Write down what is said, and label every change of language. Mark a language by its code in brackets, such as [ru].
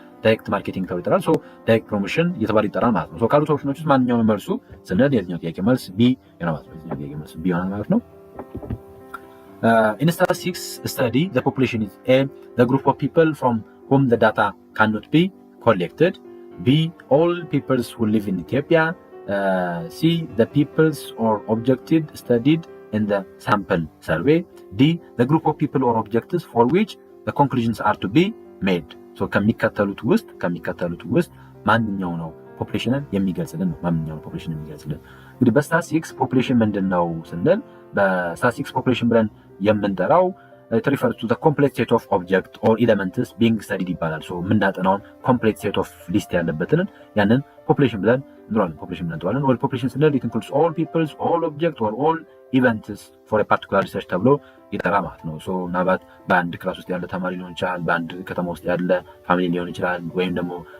[am] ዳይሬክት ማርኬቲንግ ተብሎ ይጠራል። ሶ ዳይሬክት ፕሮሞሽን እየተባለ ይጠራል ማለት ነው። ሶ ካሉት ኦፕሽኖች ውስጥ ማንኛውም መልሱ ስንል የትኛው ጥያቄ መልስ ቢ ይሆናል ማለት ነው። የትኛው ጥያቄ መልስ ቢ ይሆናል ማለት ነው። [en] In statistics study, the population is A, the group of people from whom the data cannot be collected. B, all peoples who live in Ethiopia. C, the peoples or objectives studied in the sample survey. D, the group of people or objectives for which the conclusions are to be made. [am] So ከሚከተሉት ውስጥ ማንኛው ነው ፖፑሌሽንን የሚገልጽልን ነው? ማንኛው ፖፑሌሽን የሚገልጽልን? እንግዲህ በስታቲስቲክስ ፖፑሌሽን ምንድነው ስንል በስታቲስቲክስ ፖፑሌሽን ብለን የምንጠራው [en] it refers to the complete set of objects or elements being studied [am] ይባላል። ሶ የምናጠናውን complete set of ሊስት ያለበትን ያንን ፖፑሌሽን ብለን እንጠራዋለን። ኦል ፖፑሌሽን ስንል [en] it includes all peoples, all objects or all events for a particular research [am] ተብሎ ይጠራ ማለት ነው። ሶ ምናልባት በአንድ ክላስ ውስጥ ያለ ተማሪ ሊሆን ይችላል፣ በአንድ ከተማ ውስጥ ያለ ፋሚሊ ሊሆን ይችላል፣ ወይም ደግሞ